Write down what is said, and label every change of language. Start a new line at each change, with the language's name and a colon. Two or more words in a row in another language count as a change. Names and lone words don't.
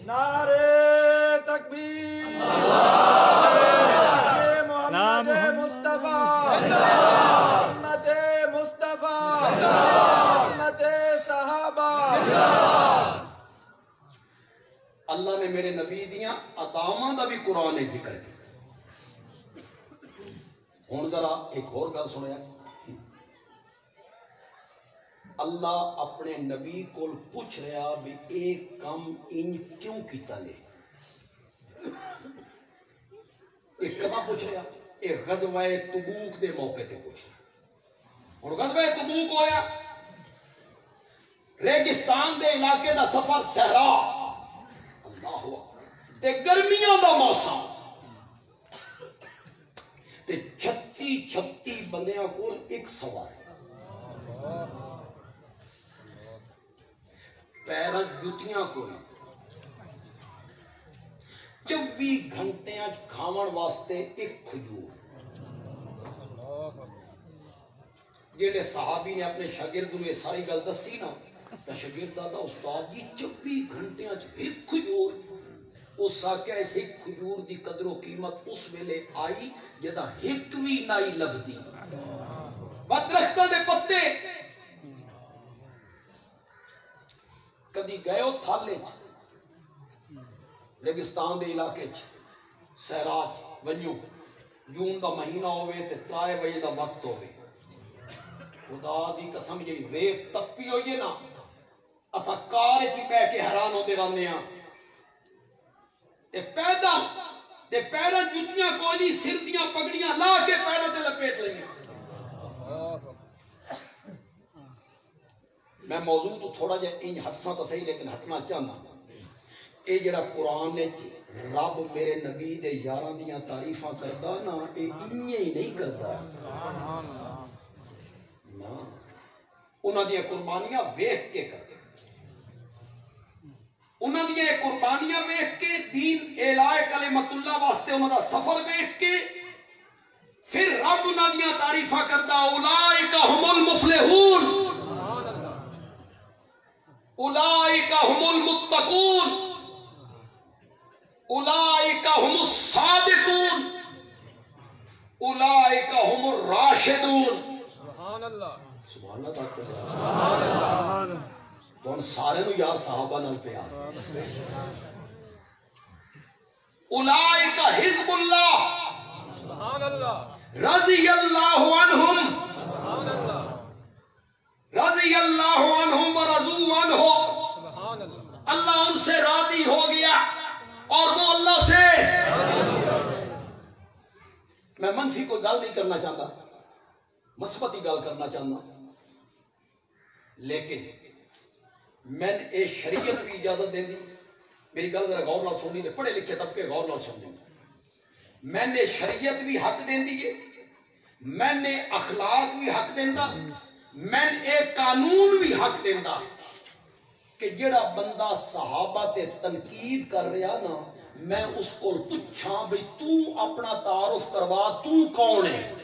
Punjabi: نعرے تکبیر، محمد مصطفیٰ، محمد مصطفیٰ، محمد صحابہ. اللہ نے میرے نبی دیاں عطاواں دا بھی قرآن نے ذکر کیا. ہن ذرا ایک اور گل سنیا. اللہ اپنے نبی کو پوچھ رہا بھی ایک کام انج کیوں کیتا نے. ایک کداں پوچھ رہا؟ ایک غزوہ تبوک دے موقع تے پوچھ رہا. اور غزوہ تبوک ہویا ریگستان دے علاقے دا سفر صحرا،
Arabic: اللہ اکبر،
Punjabi: تے گرمیاں دا موسم، تے 36 بندیاں کول ایک سوار، پیراں جتیاں کوئی، 24 گھنٹے کھاون واسطے ایک کھجور. جیڑے صحابی نے اپنے شاگرد میں ساری گل دسی نا تو شاگرد دا استاد جی 24 گھنٹے ایک کھجور. اس آکھیا اس ایک کھجور دی قدر و قیمت اس ویلے آئی جدا ایک بھی نائی لبدی. درختاں دے پتے کدی گئے ہو تھالے ریگستان دے علاقے صحرا ونجو، جون دا مہینہ ہوئے تے 3 بجے دا وقت ہوئے، خدا دی قسم جی ریت تپی ہوئی ہے نا، اسا کار چ بہ کے حیران ہوندے رہندے ہاں. تے پیدل تے پیراں جتیاں کوئی نہیں، سر دیاں پگڑیاں لا کے پیروں تے لپیٹ لئیاں. میں موضوع تو تھوڑا جا انج ہٹساں تو صحیح لیکن ہٹنا چاہنا. اے جڑا قرآن نے رب میرے نبی دے یاراں دیاں تعریفاں کردا نا، اے انج ہی نہیں کردا نا، انہاں دیاں قربانیاں ویکھ کے کردا. انہاں دیاں قربانیاں ویکھ کے، دین
Arabic: اعلاء کلمت اللہ
Punjabi: واسطے انہاں دا سفر ویکھ کے، پھر رب انہاں دیاں تعریفاں کردا.
Arabic: اولئک هم المفلحون، اولئک هم المتقون، اولئک هم الصادقون، اولئک هم الراشدون. سبحان اللہ، سبحان اللہ. سبحان اللہ.
Punjabi: تو ان سارے نو یار صحابہ نال پیار.
Arabic: اولئک حزب اللہ، سبحان اللہ، رضی اللہ عنہم، سبحان اللہ، رضی اللہ عنہم ورضوا عنہ. سبحان اللہ.
Urdu: اللہ ان سے راضی ہو گیا اور وہ اللہ سے.
Punjabi: میں منفی کوئی گل نہیں کرنا چاہتا، مثبتی گل کرنا چاہتا، لیکن میں نے شریعت بھی اجازت دیں دی. میری گل ذرا غور نال سننی تے پڑھے لکھے طبقے غور نال سننی. میں نے شریعت بھی حق دیں دی ہے، میں نے اخلاق بھی حق دیندا، میں ایک قانون بھی حق دیندا کہ جڑا بندہ صحابہ تے تنقید کر رہا نا، میں اس کو پوچھاں بھئی تو اپنا تعارف کروا، تو کون ہے؟